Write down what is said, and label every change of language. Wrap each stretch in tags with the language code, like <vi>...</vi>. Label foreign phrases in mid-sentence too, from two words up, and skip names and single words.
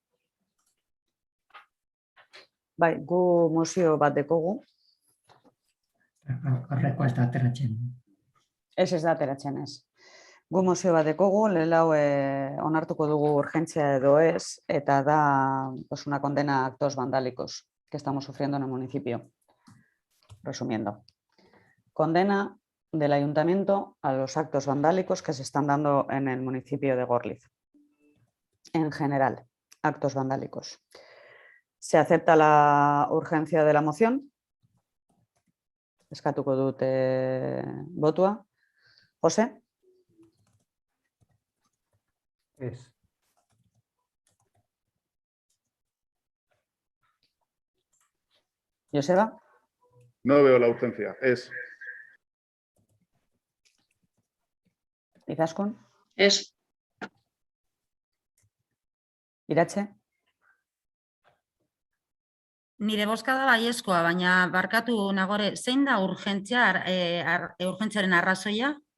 <eu>Bai, gu mozio bat dekogu. Horreko ez da ateratzen. Ez da ateratzen ez. Gu mozio bat dekogu, lehelau onartuko dugu urgentzia edo ez, eta da</eu> <es>una condena a actos vandálicos que estamos sufriendo en el municipio. Resumiendo. Condena del ayuntamiento a los actos vandálicos que se están dando en el municipio de Gorliz. En general, actos vandálicos. Se acepta la urgencia de la moción.</es> <eu>Eskatuko dut botua. José? Ez. Joseba?</eu> <es>No veo la urgencia.</es> <eu>Ez. Izaskun? Ez. Iratxe? Nire bozka da baiezkoa, baina barkatu Nagore, zein da urgentziaren arrazoia?</eu>